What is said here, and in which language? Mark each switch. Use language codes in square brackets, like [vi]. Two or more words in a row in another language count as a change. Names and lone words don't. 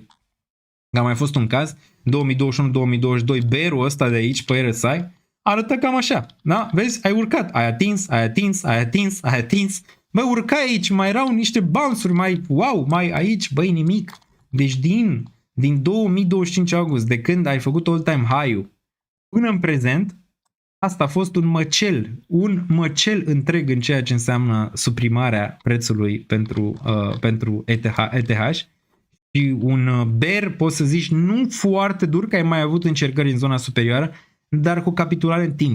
[ro] Că a mai fost un caz, 2021-2022, bear-ul ăsta de aici pe RSI arată cam așa. Da? Vezi? Ai urcat, ai atins. Bă, urcai aici, mai erau niște bounce-uri, mai aici, băi, nimic. Deci din 2025 august, de când ai făcut [en] all-time high- [ro] ul până în prezent, asta a fost un măcel întreg în ceea ce înseamnă suprimarea prețului pentru ETH și un bear, poți să zici, nu foarte dur, că ai mai avut încercări în zona superioară, dar cu capitulare în timp.